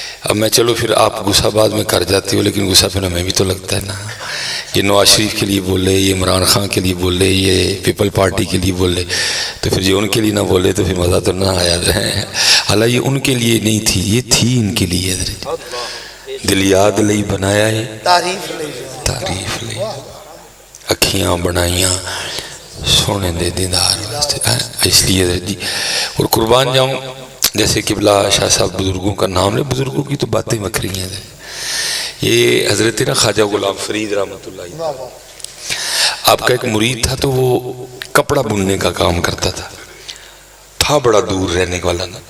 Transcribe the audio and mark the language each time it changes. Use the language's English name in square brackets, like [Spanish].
[Urdu] اب میں چلو پھر آپ غصہ بعد میں کر جاتے ہو، لیکن غصہ پھر ہمیں بھی تو لگتا ہے نا. یہ نواز شریف کے لیے بولے، یہ عمران خان کے لیے بولے، یہ پیپل پارٹی کے لیے بولے، تو پھر جو ان کے لیے نہ بولے تو پھر مزہ تو نہ آیا. حالانکہ یہ ان کے لیے نہیں تھی، یہ تھی ان کے لیے حضرت. [Punjabi] دل یاد لئی بنایا ہے تعریف لئی، اکھیاں بنائیاں سونے دے دیدار واسطے. [Urdu] اس لیے حضرت جی اور قربان جاؤں، جیسے قبلہ شاہ صاحب بزرگوں کا نام ہے، بزرگوں کی تو باتیں مکری ہیں. یہ حضرت نا خواجہ غلام فرید رحمۃ اللہ آپ کا ایک مرید تھا، تو وہ کپڑا بننے کا کام کرتا تھا بڑا دور رہنے والا نا.